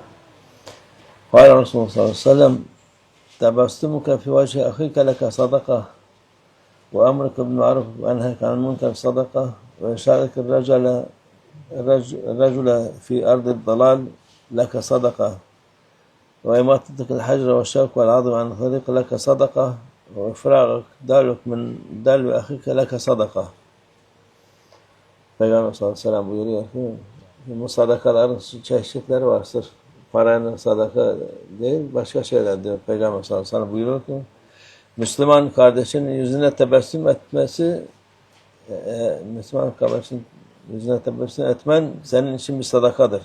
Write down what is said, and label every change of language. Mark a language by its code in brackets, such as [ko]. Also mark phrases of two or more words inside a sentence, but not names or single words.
[ar] قال رسول الله صلى الله عليه وسلم: تبسمك في وجه أخيك لك صدقة، وأمرك بالمعروف وأنهاك عن المنكر صدقة، وإرشادك الرجل في أرض الضلال لك صدقة، وإماطتك الحجر والشوك والعظم عن الطريق لك صدقة، وإفراغك دالك من دلو أخيك لك صدقة. [tr] Peygamber [ar] صلى الله عليه وسلم [tr] buyuruyor ki bu sadakaların çeşitleri var. Sırf paranın sadaka değil, başka şeyler diyor. Peygamber [ar] صلى الله عليه وسلم [tr] buyuruyor ki Müslüman kardeşinin yüzüne tebessüm etmesi, Müslüman kardeşinin yüzüne tebessüm etmen senin için bir sadakadır.